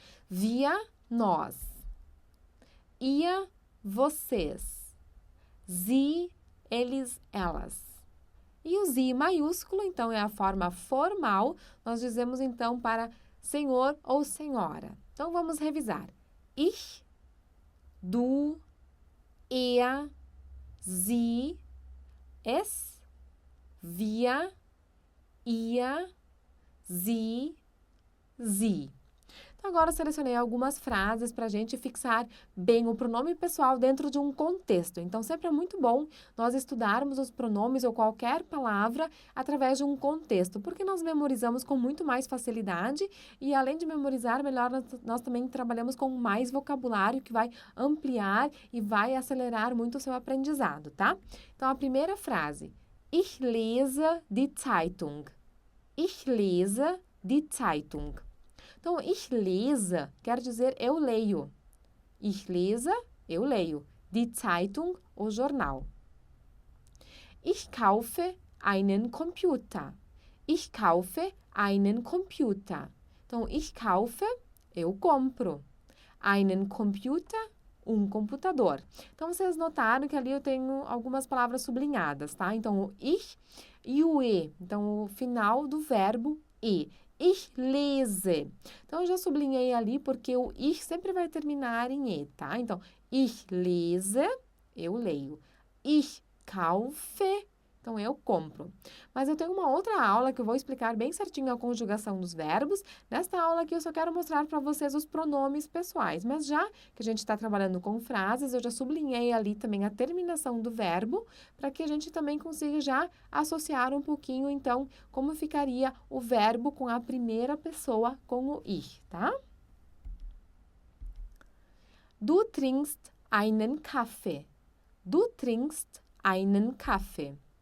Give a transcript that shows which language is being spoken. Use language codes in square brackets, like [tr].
[de] Wir, [pt] nós. [de] Ihr, [pt] vocês. Sie, eles, elas. E o sie maiúsculo, então, é a forma formal. Nós dizemos, então, para senhor ou senhora. Então, vamos revisar. [de] Ich, du, er, sie, es, wir, ihr, sie, sie. [pt] Então, agora selecionei algumas frases para a gente fixar bem o pronome pessoal dentro de um contexto. Então, sempre é muito bom nós estudarmos os pronomes ou qualquer palavra através de um contexto, porque nós memorizamos com muito mais facilidade e, além de memorizar, melhor nós também trabalhamos com mais vocabulário que vai ampliar e vai acelerar muito o seu aprendizado, tá? Então, a primeira frase. [de] Ich lese die Zeitung. Ich lese die Zeitung. [pt] Então, [de] ich lese [pt] quer dizer eu leio. [de] Ich lese, [pt] eu leio. [de] Die Zeitung, [pt] o jornal. [de] Ich kaufe einen Computer. Ich kaufe einen Computer. [pt] Então, [de] ich kaufe, [pt] eu compro. [de] Einen Computer, [pt] um computador. Então, vocês notaram que ali eu tenho algumas palavras sublinhadas, tá? Então, o ich e o e. Então, o final do verbo e. [de] Ich lese. [pt] Então, eu já sublinhei ali porque o ich sempre vai terminar em e, tá? Então, [de] ich lese, [pt] eu leio. [de] Ich kaufe, [pt] então eu compro. Mas eu tenho uma outra aula que eu vou explicar bem certinho a conjugação dos verbos. Nesta aula aqui eu só quero mostrar para vocês os pronomes pessoais. Mas já que a gente está trabalhando com frases, eu já sublinhei ali também a terminação do verbo, para que a gente também consiga já associar um pouquinho, então, como ficaria o verbo com a primeira pessoa com o ich, tá? [de] Du trinkst einen Kaffee. Du trinkst einen Kaffee.